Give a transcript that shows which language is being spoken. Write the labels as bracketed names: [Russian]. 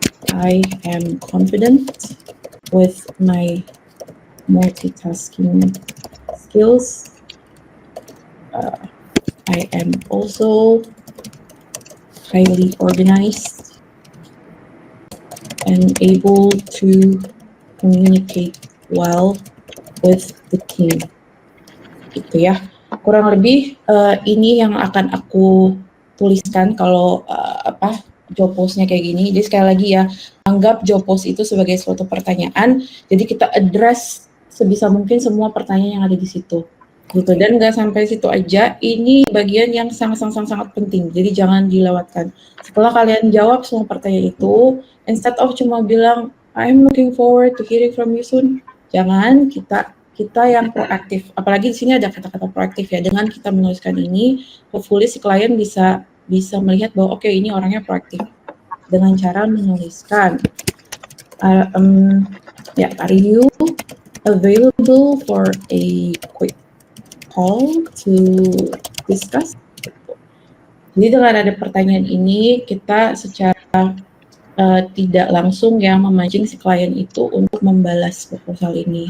[English] I am confident with my multitasking skills. I am also highly organized and able to communicate well with the team. [Indonesian] Gitu ya. Kurang lebih ini yang akan aku tuliskan kalau job post-nya kayak gini. Jadi sekali lagi ya, anggap job post itu sebagai suatu pertanyaan. Jadi kita address sebisa mungkin semua pertanyaan yang ada di situ. Gitu, dan nggak sampai situ aja, ini bagian yang sangat penting, jadi jangan dilewatkan. Setelah kalian jawab semua pertanyaan itu, [English] instead of [Indonesian] cuma bilang [English] I'm looking forward to hearing from you soon, [Indonesian] jangan, kita yang proaktif. Apalagi di sini ada kata-kata proaktif ya. Dengan kita menuliskan ini, hopefully si klien bisa melihat bahwa oke, ini orangnya proaktif dengan cara menuliskan. [English] Are you available for a quick call to discuss? [Indonesian] Jadi dengan ada pertanyaan ini, kita secara tidak langsung ya memancing si klien itu untuk membalas proposal ini.